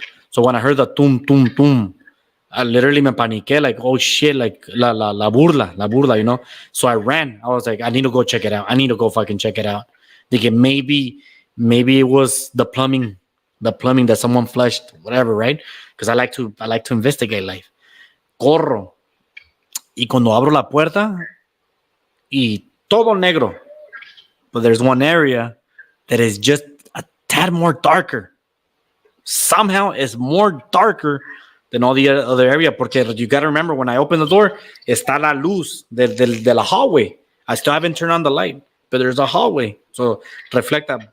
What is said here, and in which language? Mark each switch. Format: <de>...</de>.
<en>So when I heard the tum, tum, tum, I literally</en> <es>me paniqué,</es> <en>like, oh shit, like</en> <es>la burla,</es> <en>you know? So I ran. I was like, I need to go check it out. I need to go fucking check it out. Thinking maybe it was the plumbing that someone flushed, whatever, right? Because I like to investigate life.</en> <es>Corro. Y cuando abro la puerta, y todo negro.</es> <en>But there's one area that is just a tad more darker. Somehow it's more darker than all the other area. Porque you got to remember, when I open the door,</en> <es>está la luz de la</es> <en>hallway. I still haven't turned on the light, but there's a hallway. So reflect that.</en>